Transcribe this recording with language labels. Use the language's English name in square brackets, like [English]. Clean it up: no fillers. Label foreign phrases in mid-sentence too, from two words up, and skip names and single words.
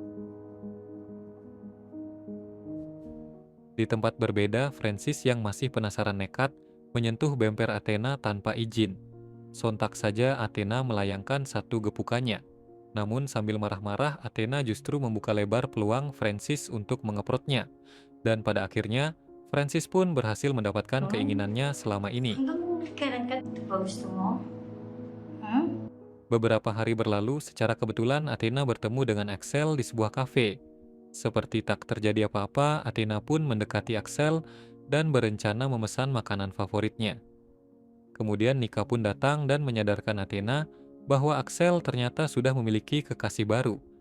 [Indonesian] Di tempat berbeda, Francis yang masih penasaran nekat menyentuh bemper Athena tanpa izin. Sontak saja Athena melayangkan satu gepukannya. Namun sambil marah-marah, Athena justru membuka lebar peluang Francis untuk mengeprotnya. Dan pada akhirnya, Francis pun berhasil mendapatkan keinginannya selama ini. [Filipino] Hanggang kailan ka ito ba gusto mo? Hmm? [Indonesian] Beberapa hari berlalu, secara kebetulan Athena bertemu dengan Axel di sebuah kafe. Seperti tak terjadi apa-apa, Athena pun mendekati Axel dan berencana memesan makanan favoritnya. Kemudian Nika pun datang dan menyadarkan Athena bahwa Axel ternyata sudah memiliki kekasih baru.